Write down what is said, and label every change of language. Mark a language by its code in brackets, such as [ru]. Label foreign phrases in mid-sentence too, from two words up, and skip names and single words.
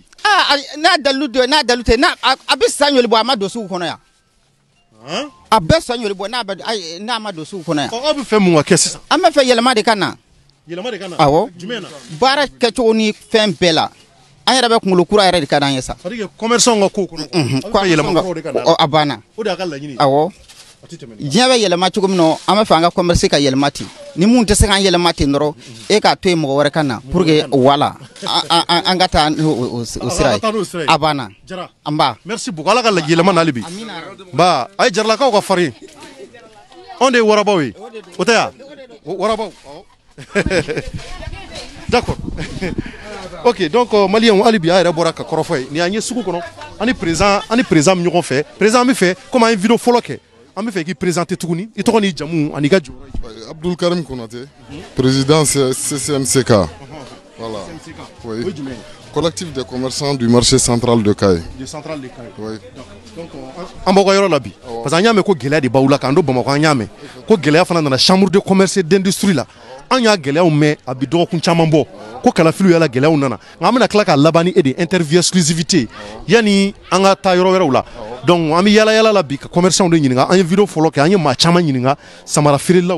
[bm] N'a dalilu tɛ a bɛ san joli bɔ a ma don sugu kɔnɔ yan. A bɛɛ san joli bɔ n'a ma don sugu kɔnɔ yan. Aw bɛ fɛ mun ka kɛ sisan? An bɛ fɛ yɛlɛma de ka na. Yɛlɛma de ka na? Awɔ. Jumɛn na? Baara kɛcogo ni fɛn bɛɛ la an yɛrɛ bɛ kunkolo kura yɛrɛ de ka d'an ye sa. [fr] C'est-à-dire que [bm] commerçant ka ko kɔnɔ. Yɛlɛma kuraw de ka na. A banna. O de y'a ka laɲini. Awɔ. Diɲɛ bɛ yɛlɛma cogo min na an bɛ fɛ an ka commerce ka yɛlɛma ten ni mun tɛ se k'an yɛlɛma ten dɔrɔn e k'a to yen mɔgɔ wɛrɛ ka na [fr] pour que [bm] wala an ka taa o sira ye a banna an ba. [fr] Merci beaucoup [bm] Ala ka yɛlɛma n'ale bi. Ba a ye jaralakaw ka farin anw de ye warabaw ye o tɛ yan warabaw. [fr] D'accord. Ok donc [bm] maliyɛnw hali bi a yɛrɛ bɔra ka kɔrɔfɔ ye nin y'an ye sugu kɔnɔ ani président min ɲɔgɔn fɛ président an bɛ fɛ comme an ye vidéo fɔlɔ kɛ an bɛ fɛ k'i présenter tuguni i tɔgɔ n'i jamu ani ka jɔyɔrɔ. Abdul Karim Konate, président CCMCK. [fr] Voilà. Oui. Collectif des commerçants du marché central de Kayi. Du central de Kayi. Oui. [bm] Donc an b'aw ka yɔrɔ la bi [fr] parce que [bm] an y'a mɛn ko gɛlɛya de b'aw la k'an don Bamakɔ an y'a mɛn ko gɛlɛya fana nana [fr] chambre de commerce et d'industrie [bm] la an y'a gɛlɛyaw mɛn a bi dɔgɔkun caman bɔ ko kalafiliw yala gɛlɛyaw nana nka an bɛna tila k'a laban ni e de [fr] interview exclusivité [bm] yanni an ka taa yɔrɔ wɛrɛw la donc an bɛ yala la bi ka commerçants de ɲininka an ye vidéo fɔlɔ kɛ an ye maa caman ɲininka samara feerelaw